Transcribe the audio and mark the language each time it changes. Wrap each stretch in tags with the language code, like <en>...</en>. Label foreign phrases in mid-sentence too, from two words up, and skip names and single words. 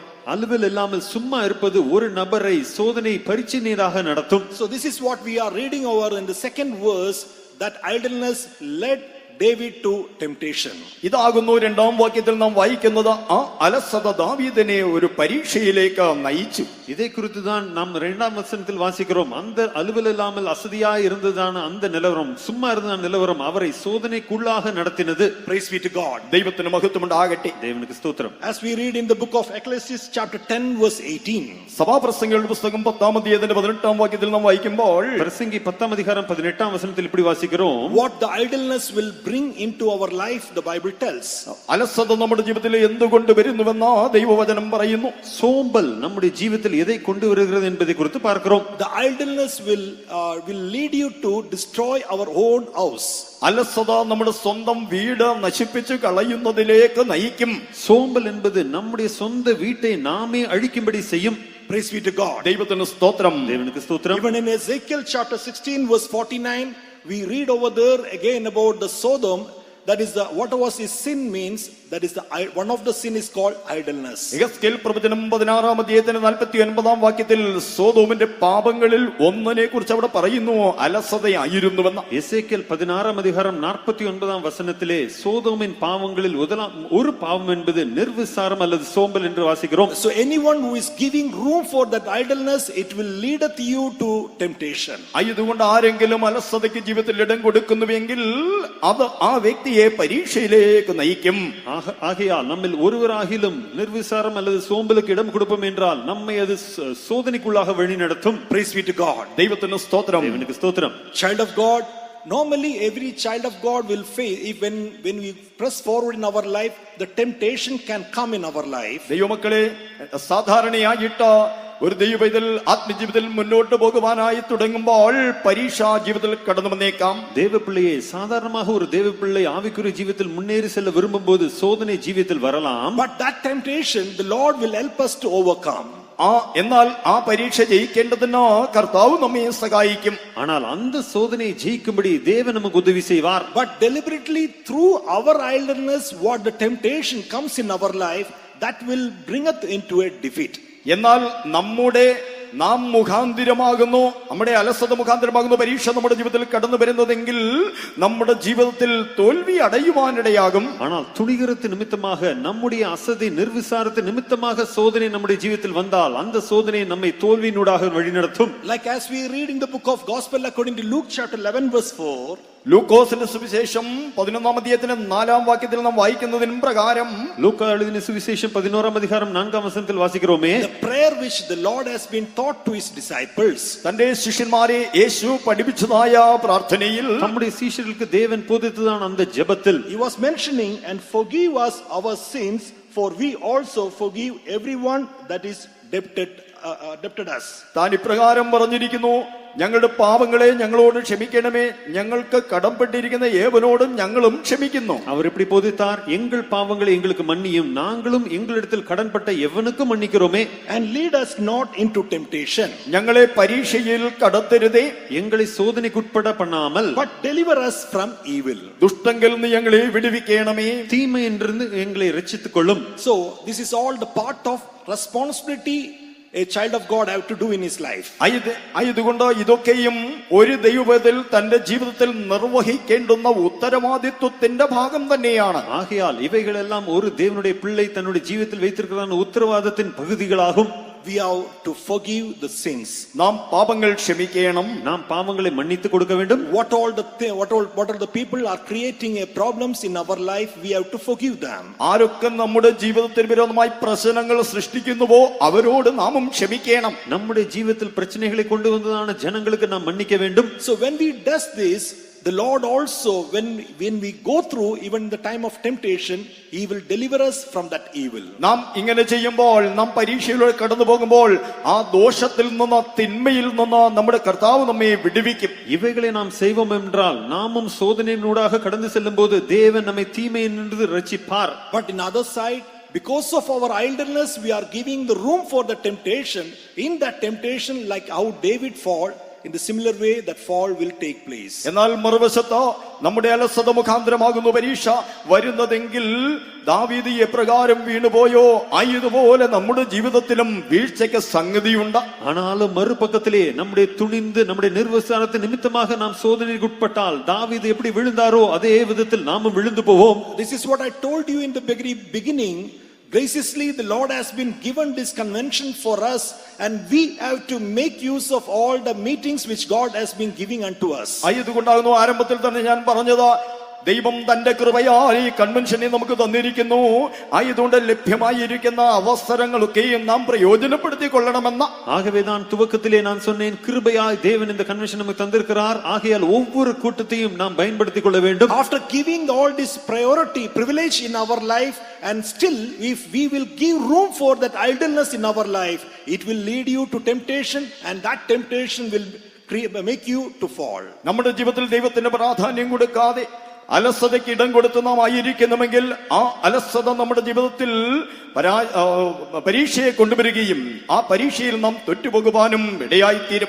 <ta>அலுவல் இல்லாமல் சும்மா இருப்பது ஒரு நபரை சோதனை பரீட்சையாக நடத்தும்.</ta> <en>So this is what we are reading over in the second verse, that idleness led David to temptation.</en> <ml>ഇതാകുന്നു രണ്ടാം വാക്യത്തിൽ നാം വായിക്കുന്നത്, ആ അലസത ദാവീദിനെ ഒരു പരീക്ഷയിലേക്ക് നയിച്ചു.</ml> <ta>இதை குறித்து தான் நாம் இரண்டாம் வசனத்தில் வாசிக்கிறோம். அந்த அலுவல் இல்லாமல் அசதியாய் இருந்ததான அந்த நிலவரம், சும்மா இருந்த நிலவரம் அவரை சோதனைக்குள்ளாக நடத்தினது.</ta> <en>Praise be to God.</en> <ml>ദൈവത്തിന് മഹത്വം ഉണ്ടാകട്ടെ.</ml> <ta>தேவனுக்கு ஸ்தோத்திரம்.</ta> <en>As we read in the book of Ecclesiastes chapter 10 verse 18.</en> <ml>സഭാപ്രസംഗങ്ങളുടെ പുസ്തകം 10-ാം അധ്യായത്തിന്റെ 18-ാം വാക്യത്തിൽ നാം വായിക്കുമ്പോൾ,</ml> <ta>பிரசங்கி 10-ാം அதிகாரம் 18-ാം வசனத்தில் இப்படி வாசிக்கிறோம்.</ta> <en>What the idleness will bring into our life, the Bible tells.</en> <ml>അലസത നമ്മുടെ ജീവിതത്തിൽ എന്തുകൊണ്ട് വരുന്നുവെന്ന് ദൈവവചനം പറയുന്നു.</ml> <ta>சோம்பல் நம்முடைய ஜீவியத்தில் எதை கொண்டு வருகிறது என்பதை குறித்து பார்க்கிறோம்.</ta> <en>The idleness will lead you to destroy our own house.</en> <ml>അലസത നമ്മുടെ സ്വന്തം വീട് നശിപ്പിച്ചു കളയുന്നതിലേക്ക് നയിക്കും.</ml> <ta>சோம்பல் என்பது நம்முடைய சொந்த வீட்டை நாமே அழிக்கும்படி செய்யும்.</ta> <en>Praise be to God.</en> <ml>ദൈവത്തിന് സ്തോത്രം.</ml> <ta>தேவனுக்கு ஸ்தோத்திரம்.</ta> <en>Even in Ezekiel chapter 16 verse 49, we read over there again about the Sodom. That is the what was his sin means. That is the one of the sin is called idleness.</en> <ml>യെഹെസ്കേൽ പ്രവചനം 16-ാം അധ്യായത്തിന്റെ 49-ാം വാക്യത്തിൽ സോദോമിന്റെ പാപങ്ങളിൽ ഒന്നിനെ കുറിച്ച് അവിടെ പറയുന്നു, അലസതയായിരുന്നുവെന്ന്.</ml> <ta>எசேக்கியேல் 16-ாம் அதிகாரம் 49-ாம் வசனத்திலே சோதோமின் பாவங்களில் ஒரு பாவம் என்பது நிர்விசாரம் அல்லது சோம்பல் என்று வாசிக்கிறோம்.</ta> <en>So anyone who is giving room for that idleness, it will leadeth you to temptation.</en> <ml>ആയതുകൊണ്ട് ആരെങ്കിലും അലസതയ്ക്ക് ജീവിതത്തിൽ ഇടം കൊടുക്കുന്നുവെങ്കിൽ അത് ആ വ്യക്തിയെ പരീക്ഷയിലേക്ക് നയിക്കും.</ml> <ta>ஆகையால் நம்மில் ஒருவராகிலும் நிர்விசாரம் அல்லது சோம்பலுக்கு இடம் கொடுப்போம் என்றால் நம்மை அது சோதனைக்குள்ளாக வழி நடத்தும்.</ta> <en>Praise be to God.</en> <ml>ദൈവത്തിന് സ്തോത്രം.</ml> <ta>தேவனுக்கு ஸ்தோத்திரம்.</ta> <en>Child of God, normally every child of God will face, if when we press forward in our life, the temptation can come in our life.</en> <ml>ദൈവമക്കളെ, സാധാരണയായിട്ട് ഒരു ദൈവപൈതൽ ആത്മജീവിതത്തിൽ മുന്നോട്ട് പോകുവാനായി തുടങ്ങുമ്പോൾ പരീക്ഷാ ജീവിതത്തിൽ കടന്നു വന്നേക്കാം.</ml> <ta>தேவ பிள்ளையை சாதாரணமாக ஒரு தேவ பிள்ளை ஆவிக்குரிய ஜீவியத்தில் முன்னேறி செல்ல விரும்பும் போது சோதனை ஜீவியத்தில் வரலாம்.</ta> <en>But that temptation the Lord will help us to overcome.</en> <ml>എന്നാൽ ആ പരീക്ഷ ജയിക്കേണ്ടതിന് കർത്താവ് നമ്മെ സഹായിക്കും.</ml> <ta>ஆனால் அந்த சோதனையை ஜெயிக்கும்படி தேவன் நமக்கு உதவி செய்வார்.</ta> <en>But deliberately through our idleness, what the temptation comes in our life, that will bring us into a defeat.</en> <ml>എന്നാൽ നാം മുഖാന്തിരമാകുന്നു, നമ്മുടെ അലസത മുഖാന്തിരമാകുന്ന പരീക്ഷ നമ്മുടെ ജീവിതത്തിൽ കടന്നു വരുന്നതെങ്കിൽ നമ്മുടെ ജീവിതത്തിൽ തോൽവി അടയുവാനിടയാകും.</ml> <ta>ஆனால் துணிகரத்து நிமித்தமாக நம்முடைய அசதி நிர்விசாரத்து நிமித்தமாக சோதனை நம்முடைய ஜீவிதத்தில் வந்தால் அந்த சோதனை நம்மை தோல்வியினூடாக வழிநடத்தும்.</ta> <en>Like as we read in the book of Gospel according to Luke chapter 11 verse 4,</en> <ml>ലൂക്കോസിന്റെ സുവിശേഷം 11-ാം അധ്യായത്തിന്റെ 4-ാം വാക്യത്തിൽ നാം വായിക്കുന്നതിന് പ്രകാരം,</ml> <ta>லூக்கா எழுதின சுவிசேஷம் 11-ாம் அதிகாரம் 4-ாம் வசனத்தில் வாசிக்கிறோமே,</ta> <en>the prayer which the Lord has been taught to his disciples,</en> <ml>തന്റെ ശിഷ്യന്മാരെ യേശു പഠിപ്പിച്ചതായ പ്രാർത്ഥനയിൽ</ml> <ta>நம்முடைய சீஷர்களுக்கு தேவன் போதித்ததான அந்த ஜெபத்தில்</ta> <en>he was mentioning, and forgive us our sins, for we also forgive everyone that is debted us.</en> <ml>താൻ ഇപ്രകാരം പറഞ്ഞിരിക്കുന്നു, ഞങ്ങളുടെ പാപങ്ങളെ ഞങ്ങളോട് ക്ഷമിക്കണമേ, ഞങ്ങൾക്ക് കടംപെട്ടിരിക്കുന്ന ഏവനോടും ഞങ്ങളും ക്ഷമിക്കുന്നു.</ml> <ta>அவர் இப்படி போதித்தார், எங்கள் பாவங்களை எங்களுக்கு மன்னியும், நாங்களும் எங்களிடத்தில் கடன்பட்ட எவனுக்கும் மன்னிக்கிறோமே.</ta> <en>And lead us not into temptation,</en> <ml>ഞങ്ങളെ പരീക്ഷയിൽ കടത്തരുതേ,</ml> <ta>எங்களை சோதனைக்குட்பட பண்ணாமல்,</ta> <en>but deliver us from evil.</en> <ml>ദുഷ്ടങ്കിൽ നിന്ന് ഞങ്ങളെ വിടുവിക്കണമേ,</ml> <ta>தீமை என்றிருந்து எங்களை ரட்சித்துக் கொள்ளும்.</ta> <en>So this is all the part of responsibility a child of God have to do in his life.</en> <ml>ആയതുകൊണ്ട് ഇതൊക്കെയും ഒരു ദൈവവേദത്തിൽ തന്റെ ജീവിതത്തിൽ നിർവഹിക്കേണ്ടുന്ന ഉത്തരവാദിത്വത്തിന്റെ ഭാഗം തന്നെയാണ്.</ml> <ta>ஆகையால் இவைகளெல்லாம் ஒரு தேவனுடைய பிள்ளை தன்னுடைய ஜீவிதத்தில் வைத்திருக்கிற உத்தரவாதத்தின் பகுதிகளாகும்.</ta> <en>We have to forgive the sins.</en> <ml>നാം പാപങ്ങൾ ക്ഷമിക്കണം.</ml> <ta>நாம் பாவங்களை மன்னித்து கொடுக்க வேண்டும்.</ta> <en>What all the people are creating a problems in our life, we have to forgive them.</en> <ml>ആരൊക്കെ നമ്മുടെ ജീവിതത്തിന് വിരോധമായി പ്രശ്നങ്ങൾ സൃഷ്ടിക്കുന്നുവോ അവരോട് നാമും ക്ഷമിക്കണം.</ml> <ta>நம்முடைய ஜீவிதத்தில் பிரச்சனைகளை கொண்டு வந்ததான ஜனங்களுக்கு நாம் மன்னிக்க வேண்டும்.</ta> <en>So when we does this, the Lord also, when we go through even the time of temptation, he will deliver us from that evil.</en> <ml>നാം ഇങ്ങനെ ചെയ്യുമ്പോൾ, നാം പരീക്ഷയിലൂടെ കടന്നു പോകുമ്പോൾ ആ ദോഷത്തിൽ നിന്ന്, തിന്മയിൽ നിന്ന് നമ്മുടെ കർത്താവ് നമ്മെ വിടുവിക്കും.</ml> <ta>இவைகளை நாம் செய்வோம் என்றால் நாமும் சோதனையினூடாக கடந்து செல்லும் போது தேவன் நம்மை தீமையினின்று ரட்சிப்பார்.</ta> <en>But in other side, because of our idleness, we are giving the room for the temptation. In that temptation, like how David fall, in the similar way that fall will take place.</en> <ml>എന്നാൽ മറുവശത്ത് നമ്മുടെ അലസത മുഖാന്തരമാകുന്ന പരീക്ഷ വരുന്നതെങ്കിൽ ദാവീദ് എപ്രകാരം വീണുപോയോ ആയതുപോലെ നമ്മുടെ ജീവിതത്തിലും വീഴ്ചയ്ക്ക് സംഗതിയുണ്ട്.</ml> <ta>ஆனாலும் மறுபக்கத்திலே நம்முடைய துணிந்து நம்முடைய நிர்வசாரத்தின் நிமித்தமாக நாம் சோதனைக்கு உட்பட்டால் தாவீது எப்படி விழுந்தாரோ அதே விதத்தில் நாமும் விழுந்து போவோம்.</ta> <en>This is what I told you in the beginning. Graciously, the Lord has been given this convention for us, and we have to make use of all the meetings which God has been giving unto us.</en> <ml>ആയതുകൊണ്ടാകുന്നു ആരംഭത്തിൽ തന്നെ ഞാൻ പറഞ്ഞത്, ദൈവം തന്റെ കൃപയാൽ ഈ കൺവെൻഷനെ നമുക്ക് തന്നിരിക്കുന്നു. ആയതുകൊണ്ട് ലഭ്യമായിരിക്കുന്ന അവസരങ്ങളൊക്കെയും നാം പ്രയോജനപ്പെടുത്തിക്കൊള്ളണമെന്ന.</ml> <ta>ஆகவேதான் துவக்கத்திலே நான் சொன்னேன், கிருபையாய் தேவன் இந்த கன்வென்ஷன் நமக்கு தந்திருக்கிறார். ஆகையால் ஒவ்வொரு கூட்டத்தையும் நாம் பயன்படுத்திக் கொள்ள வேண்டும்.</ta> <en>After giving all this privilege in our life, and still if we will give room for that idleness in our life, it will lead you to temptation, and that temptation will make you to fall.</en> <ml>നമ്മുടെ ജീവിതത്തിൽ ദൈവത്തിന് പ്രാധാന്യം കൊടുക്കാതെ അലസതയ്ക്ക് ഇടം കൊടുത്ത് നാം ആയിരിക്കുന്നുവെങ്കിൽ ആ അലസത നമ്മുടെ ജീവിതത്തിൽ പരീക്ഷയെ കൊണ്ടുവരികയും ആ പരീക്ഷയിൽ നാം തൊറ്റുപോകുവാനും ഇടയായിത്തീരും.</ml>